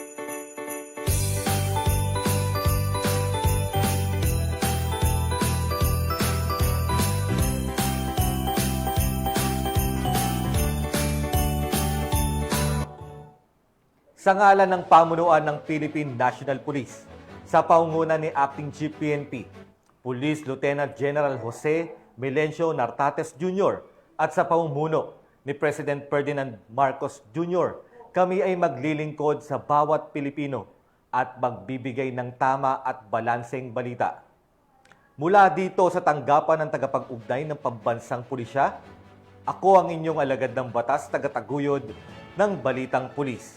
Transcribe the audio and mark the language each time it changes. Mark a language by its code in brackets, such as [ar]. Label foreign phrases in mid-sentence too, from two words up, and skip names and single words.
[tl] Sa ngalan ng pamunuan ng Philippine National Police, sa paunguna ni Acting Chief PNP, Police Lieutenant General Jose Melencio Nartates Jr. at sa paumuno ni President Ferdinand Marcos Jr., kami ay maglilingkod sa bawat Pilipino at magbibigay ng tama at balanseng balita. Mula dito sa tanggapan ng tagapag-ugnay ng pambansang pulisya, ako ang inyong alagad ng batas, tagataguyod ng Balitang Pulis.